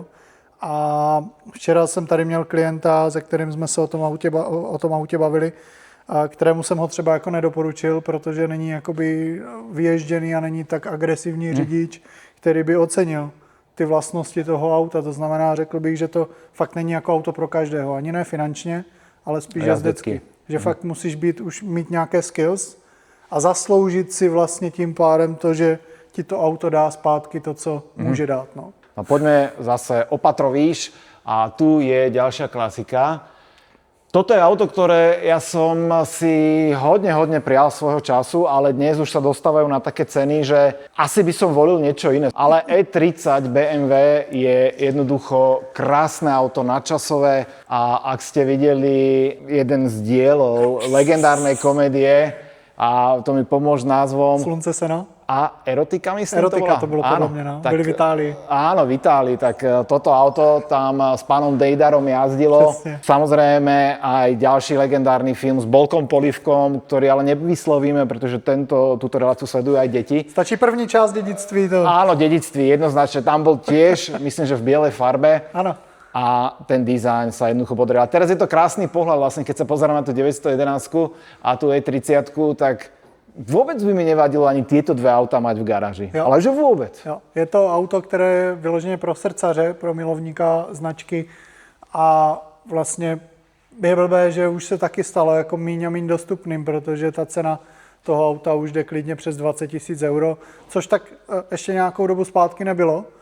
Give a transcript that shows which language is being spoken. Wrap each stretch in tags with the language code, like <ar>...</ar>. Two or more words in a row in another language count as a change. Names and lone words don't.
<cs>A včera jsem tady měl klienta, se kterým jsme se o tom autě bavili, a kterému jsem ho třeba jako nedoporučil, protože není jakoby vyježděný a není tak agresivní řidič, který by ocenil ty vlastnosti toho auta. To znamená, řekl bych, že to fakt není jako auto pro každého. Ani ne finančně, ale spíš jezdecky. Že fakt musíš mít nějaké skills a zasloužit si vlastně tím pádem to, že ti to auto dá zpátky to, co může dát. No.</cs> <sk>No poďme zase opatro výš a tu je ďalšia klasika. Toto je auto, ktoré ja som si hodne prial svojho času, ale dnes už sa dostávajú na také ceny, že asi by som volil niečo iné. Ale E30 BMW je jednoducho krásne auto, nadčasové a ak ste videli jeden z dielov legendárnej komédie, a to mi pomôž názvom...</sk> <cs>Slunce sena? A Erotika, myslím, Erotika to bylo podle mě, no. Byli v Itálii.</cs> <sk>Áno, v Itálii, tak toto auto tam s pánom Dejdarom jazdilo. Presne. Samozrejme aj ďalší legendárny film s Bolkom Polivkom, ktorý ale nevyslovíme, pretože túto reláciu sledujú aj deti.</sk> <cs>Stačí první část dědictví. To...</cs> <sk>Áno, Dedictví, jednoznačne. Tam bol tiež, myslím, že v bielej farbe. Áno. A ten dizajn sa jednoducho podaril. A teraz je to krásny pohľad, vlastne, keď sa pozerám na tú 911 a tú E30,</sk> <cs>tak vůbec by mi nevadilo ani tieto dvě auta mať v garáži. Jo. Ale že vůbec. Jo. Je to auto, které je vyloženě pro srdcaře, pro milovníka značky a vlastně je blbé, že už se taky stalo jako míň a míň dostupným, protože ta cena toho auta už jde klidně přes 20 000 euro, což tak ještě nějakou dobu zpátky nebylo.</cs>